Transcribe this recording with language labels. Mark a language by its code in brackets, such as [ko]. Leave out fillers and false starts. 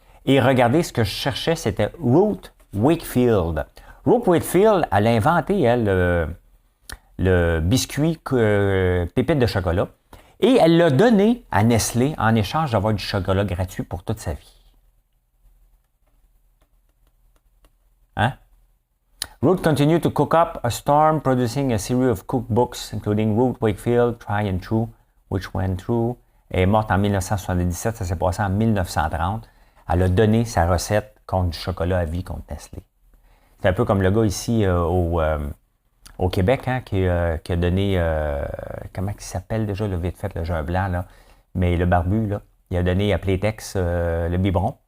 [fr] Et regardez, ce que je cherchais, c'était Ruth Wakefield. Ruth Wakefield, elle a inventé, elle, le biscuit pépite de chocolat. Et elle l'a donné à Nestlé en échange d'avoir du chocolat gratuit pour toute sa vie. Hein? [en] Ruth continued to cook up a storm, producing a series of cookbooks, including Ruth Wakefield, Try and True, which went through. [fr] Elle est morte en 1977, ça s'est passé en 1930. Elle a donné sa recette contre du chocolat à vie contre Nestlé. C'est un peu comme le gars ici au Québec, hein, qui a donné, comment il s'appelle déjà, le vite fait, le jeune blanc, là, mais le barbu, là, il a donné à Playtex le biberon.